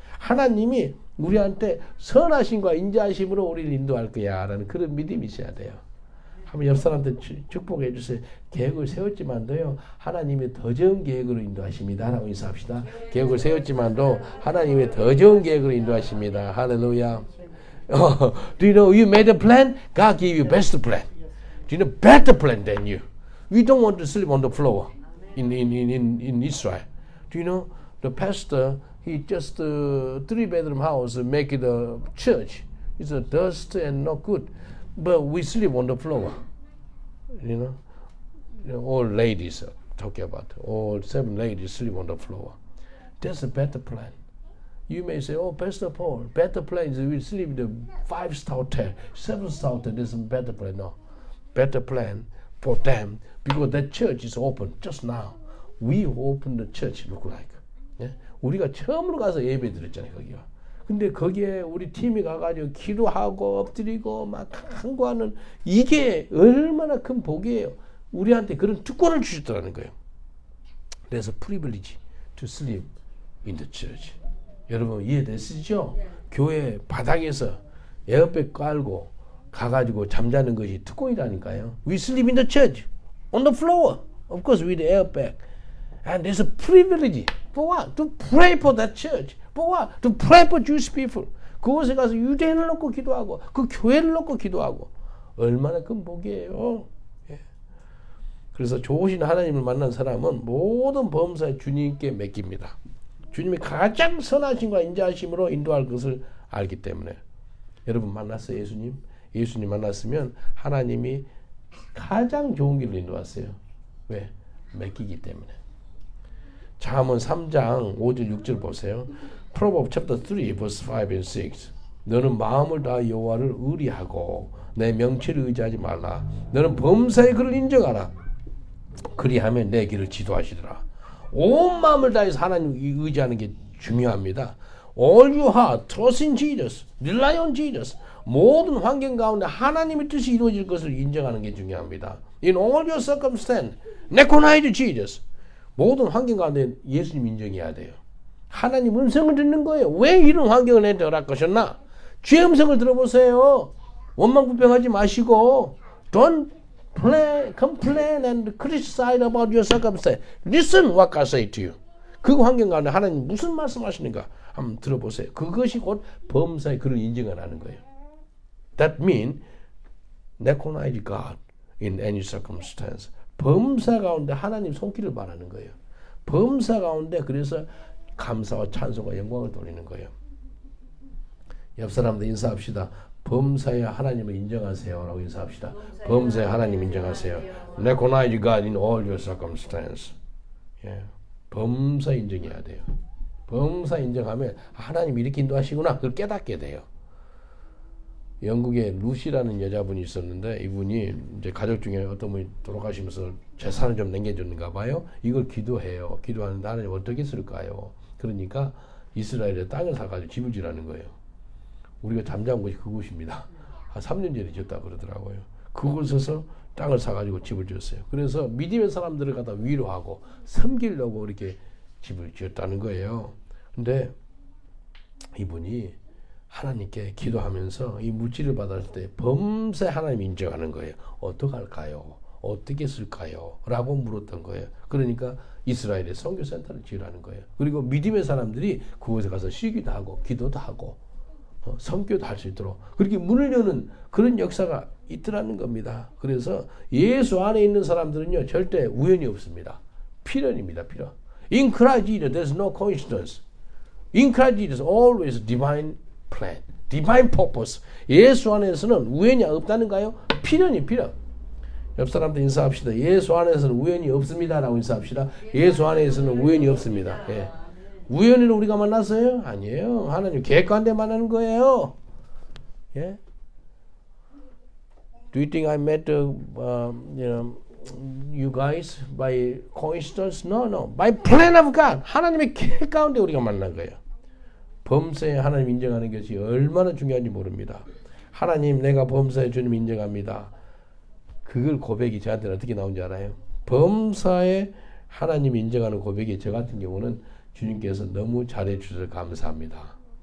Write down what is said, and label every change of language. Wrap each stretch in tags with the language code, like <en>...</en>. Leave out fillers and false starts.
<ko>하나님이 우리한테 선하심과 인자하심으로 우리를 인도할 거야 라는 그런 믿음이 있어야 돼요. 한번 옆 사람한테 축복해 주세요. 계획을 세웠지만도요, 하나님의 더 좋은 계획으로 인도하십니다 라고 인사합시다. 계획을 세웠지만도 하나님의 더 좋은 계획으로 인도하십니다. 할렐루야.</ko> <en>Do you know you made a plan? God gave you best plan. Do you know better plan than you? We don't want to sleep on the floor in Israel. Do you know the pastor? He just 3-bedroom house make it a church. It's a dust and not good. But we sleep on the floor. You know, all ladies talking about all 7 ladies sleep on the floor. That's a better plan. You may say, "Oh, Pastor Paul, better plan is we sleep in the 5-star hotel, 7-star hotel. There's a better plan." No, better plan for them because that church is open just now. We open the church look like.</en> <ko>예? 우리가 처음으로 가서 예배 드렸잖아요, 거기가. 근데 거기에 우리 팀이 가가지고 기도하고 엎드리고 막 간구하는 이게 얼마나 큰 복이에요. 우리한테 그런 특권을 주셨다는 거예요.</ko> <en>There's a privilege to sleep in the church.</en> <ko>여러분 이해되시죠? 교회 바닥에서 에어백 깔고 가가지고 잠자는 것이 특권이라니까요.</ko> <en>We sleep in the church, on the floor, of course with the airbag. And there's a privilege. For what? To pray for that church. For what? To pray for Jewish people.</en> <ko>그곳에 가서 유대인을 놓고 기도하고 그 교회를 놓고 기도하고 얼마나 큰 복이에요. 예. 그래서 좋으신 하나님을 만난 사람은 모든 범사에 주님께 맡깁니다. 주님이 가장 선하심과 인자하심으로 인도할 것을 알기 때문에. 여러분 만났어요, 예수님? 예수님 만났으면 하나님이 가장 좋은 길로 인도하세요. 왜? 맡기기 때문에. 잠언 3장 5절 6절 보세요.</ko> <en>Proverbs chapter 3 verse 5 and 6.</en> <ko>너는 마음을 다하 여호와를 의리하고 내 명체를 의지하지 말라. 너는 범사의 그를 인정하라. 그리하면 내 길을 지도하시더라. 온 마음을 다해서 하나님 의지하는 게 중요합니다.</ko> <en>All your heart, trust in Jesus, rely on Jesus.</en> <ko>모든 환경 가운데 하나님의 뜻이 이루어질 것을 인정하는 게 중요합니다.</ko> <en>In all your circumstance, recognize Jesus.</en> <ko>모든 환경 가운데 예수님 인정해야 돼요. 하나님 음성을 듣는 거예요. 왜 이런 환경을 내한테 허락하셨나? 주의 음성을 들어보세요. 원망불평하지 마시고</ko> <en>Don't complain and criticize about your circumstance. Listen what God say to you.</en> <ko>그 환경 가운데 하나님 무슨 말씀하시는가 한번 들어보세요. 그것이 곧 범사의 그를 인정을 하는 거예요.</ko> <en>That means recognize God in any circumstance.</en> <ko>범사 가운데 하나님 손길을 바라는 거예요. 범사 가운데 그래서 감사와 찬송과 영광을 돌리는 거예요. 옆 사람들 인사합시다. 범사에 하나님을 인정하세요 라고 인사합시다. 범사에 하나님 인정하세요.</ko> <en>Recognize God in all your circumstance.</en> <ko>예. 범사 인정해야 돼요. 범사 인정하면 하나님 이렇게 인도하시구나 그걸 깨닫게 돼요. 영국에 루시라는 여자분이 있었는데 이분이 이제 가족 중에 어떤 분이 돌아가시면서 재산을 좀 남겨줬는가 봐요. 이걸 기도해요. 기도하는데 하나님 어떻게 쓸까요? 그러니까 이스라엘에 땅을 사가지고 집을 지라는 거예요. 우리가 잠자는 곳이 그곳입니다. 한 3년 전에 지었다 그러더라고요. 그곳에서 땅을 사가지고 집을 지었어요. 그래서 믿음의 사람들을 갖다 위로하고 섬기려고 이렇게 집을 지었다는 거예요. 근데 이분이 하나님께 기도하면서 이 물질을 받았을 때 범사에 하나님 인정하는 거예요. 어떡할까요? 어떻게 쓸까요? 라고 물었던 거예요. 그러니까 이스라엘에 선교센터를 지으라는 거예요. 그리고 믿음의 사람들이 그곳에 가서 쉬기도 하고 기도도 하고 선교도 할 수 있도록 그렇게 문을 여는 그런 역사가 있더라는 겁니다. 그래서 예수 안에 있는 사람들은요 절대 우연이 없습니다. 필연입니다. 필연.</ko> <en>In Christ Jesus, there's no coincidence. In Christ Jesus, always divine plan, divine purpose.</en> <ko>예수 안에서는 우연이 없다는가요? 필연이 필연. 옆 사람들 인사합시다. 예수 안에서는 우연이 없습니다라고 인사합시다. 예수 안에서는 우연이 없습니다. 예. 우연히로 우리가 만났어요? 아니에요. 하나님 계획 가운데 만나는 거예요. 예?</ko> <en>Do you think I met you guys by coincidence? No, no. By plan of God.</en> <ko>하나님의 계획 가운데 우리가 만난 거예요. 범사에 하나님 인정하는 것이 얼마나 중요한지 모릅니다. 하나님 내가 범사에 주님 인정합니다. 그걸 고백이 저한테는 어떻게 나온지 알아요? 범사에 하나님 인정하는 고백이 저 같은 경우는 주님께서 너무 잘해 주셔서 감사합니다.</ko>